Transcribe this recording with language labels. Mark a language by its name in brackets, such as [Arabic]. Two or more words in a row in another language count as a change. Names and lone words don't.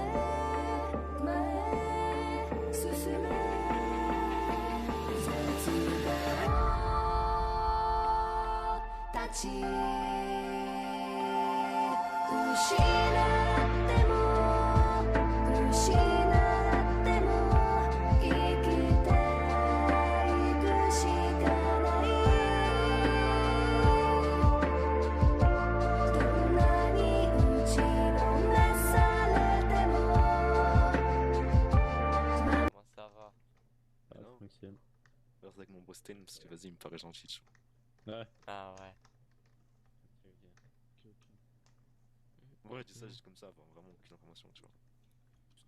[Japanese] へ進め絶望立ち失っても失っても生きていくしかないどんなに打ちのめされても [French] Comment ça va? Ah, Non. tranquille. Alors, c'est avec mon Boston, parce que vas-y, il me paraît gentil, tu Ouais. Ah ouais. Ok. vois. Ouais, je dis ça juste comme ça, enfin, vraiment aucune information, tu vois. Je